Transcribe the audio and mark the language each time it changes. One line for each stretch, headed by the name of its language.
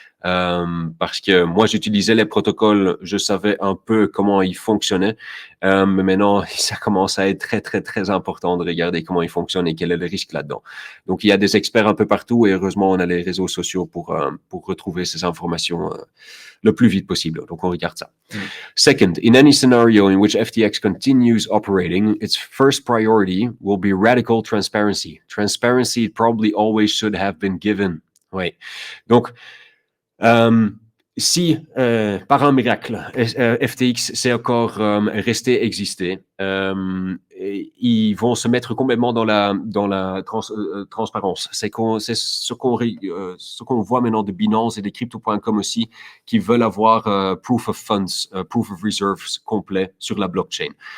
French: Parce que moi j'utilisais les protocoles, je savais un peu comment ils fonctionnaient, mais maintenant ça commence à être très très très important de regarder comment ils fonctionnent et quel est le risque là-dedans. Donc il y a des experts un peu partout et heureusement on a les réseaux sociaux pour retrouver ces informations le plus vite possible. Donc on regarde ça.
English: Second, in any scenario in which FTX continues operating, its first priority will be radical transparency. Transparency probably always should have been given.
French: Oui. Donc si par un miracle FTX c'est encore resté exister, ils vont se mettre complètement dans la transparence. C'est ce qu'on voit maintenant de Binance et des crypto.com aussi qui veulent avoir proof of funds, proof of reserves complet sur la blockchain.